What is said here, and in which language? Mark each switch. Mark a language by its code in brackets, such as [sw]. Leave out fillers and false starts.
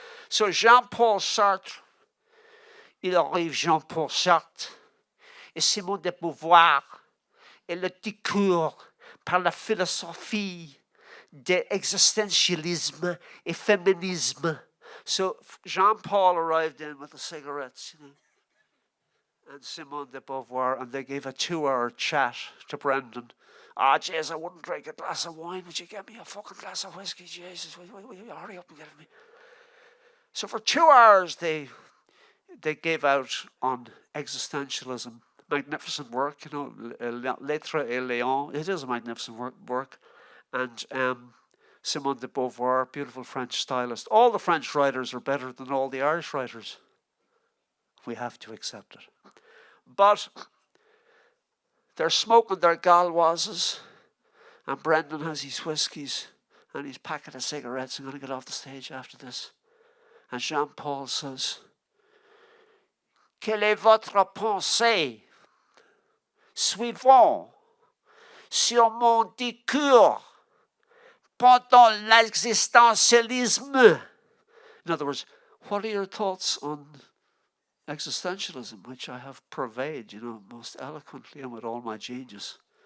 [fr] So Jean-Paul Sartre, il arrive Jean-Paul Sartre, et Simone de Beauvoir, et le découvre par la philosophie de existentialisme et féminisme. [en] So Jean-Paul arrived in with the cigarettes, you know, and Simone de Beauvoir, and they gave a 2-hour chat to Brendan. Jeez, I wouldn't drink a glass of wine. Would you get me a fucking glass of whiskey? Jesus, will you hurry up and get it me? So for 2 hours, they gave out on existentialism. Magnificent work, you know, Lettres et Léon. It is a magnificent work. And Simone de Beauvoir, beautiful French stylist. All the French writers are better than all the Irish writers. We have to accept it. But they're smoking their Gauloises, and Brendan has his whiskies and his packet of cigarettes. I'm going to get off the stage after this. And Jean-Paul says, [fr] Quelle est votre pensée suivant sur mon discours pendant l'existentialisme? [en] In other words, what are your thoughts on existentialism, which I have purveyed, you know, most eloquently and with all my genius.